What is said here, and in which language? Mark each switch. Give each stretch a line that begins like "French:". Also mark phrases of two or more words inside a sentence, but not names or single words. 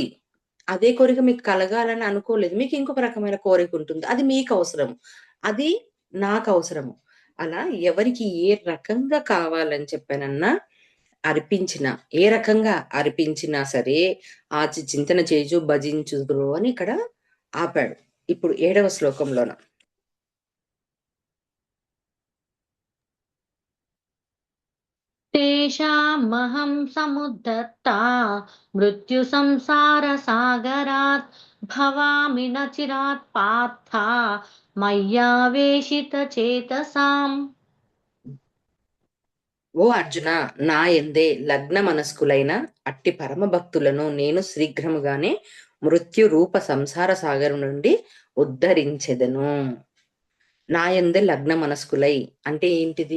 Telugu: అదే కోరిక మీకు కలగాలని అనుకోలేదు. మీకు ఇంకొక రకమైన కోరికుంటుంది. అది మీకవసరం. అది నాకవసరము. అలా ఎవరికి ఏ రకంగా కావాలని చెప్పానన్నా అర్పించిన, ఏ రకంగా అర్పించినా సరే చింతన చేయుచు భజించుదురు అని ఇక్కడ ఆపాడు. ఇప్పుడు 7వ శ్లోకంలోన.
Sanskrit: तेषामहं समुद्धर्ता मृत्युसंसारसागरात् भवामि न चिरात् पार्थ मय्यावेशितचेतसाम्.
Telugu: ఓ అర్జున నా యందే లగ్న మనస్కులైన అట్టి పరమ భక్తులను నేను శీఘ్రముగానే మృత్యు రూప సంసార సాగరం నుండి ఉద్ధరించెదను. నా యందే లగ్న మనస్కులై అంటే ఏంటిది?